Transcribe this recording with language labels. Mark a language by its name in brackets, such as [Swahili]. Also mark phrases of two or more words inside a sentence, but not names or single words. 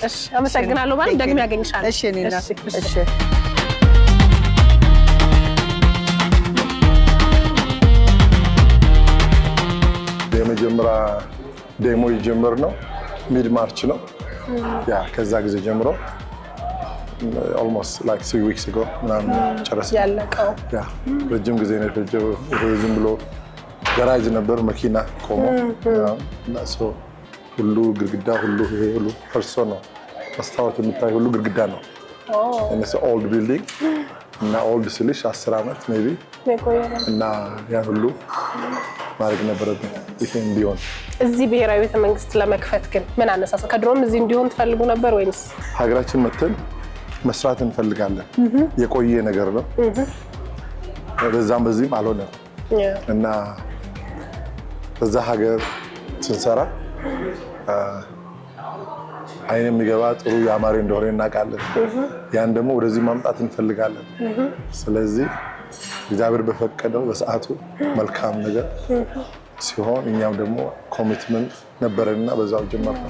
[Amharic] እሺ አመሰግናለሁ ማለት ደግሜ ያገኝሻለሁ እሺ እኔና እሺ የመጀመሪያ ዴሞ የጀመርነው ሚድ ማርች ነው ያ ከዛ ጊዜ ጀምሮ [English] almost like 3 weeks ago [Amharic] ምናምን ጨረስን ያለቀው ያ ረጅም ጊዜ ነው የፈጀው ይሄ ዝም ብሎ ጋራጅ ነበር መኪና ቆሞ እና ሶ ሁሉ ግድግዳ ሁሉ ይሄ ሁሉ ፈርሶ ነው መስታወት የሚታይ ሁሉ ግድግዳ ነው [English] and it's an old building [Amharic] እና old ስልሽ 10 አመት maybe እና ያ ሁሉ ማድረግ ነበረብን ይሄ እንዲሆን እዚህ ብሔራዊ ቤተ መንግስት ለመክፈት ግን ምን አነሳሳ ከድሮም እዚህ እንዲሆን ትፈልጉ ነበር ወይስ ሀገራችን መተን መስራት እንፈልጋለን የቆየ ነገር ነው በዛም በዚህም አልሆነም እና በዛ ሀገር ስንሰራ አይን የሚገባ ጥሩ ያማረ እንደሆነ እናውቃለን ያን ደግሞ ወደዚህ ማምጣት እንፈልጋለን ስለዚህ እግዚአብሔር በፈቀደው በሰዓቱ መልካም ነገር ሲሆን እኛም ደግሞ ኮሚትመንት ነበርና በዛው ጀመርነው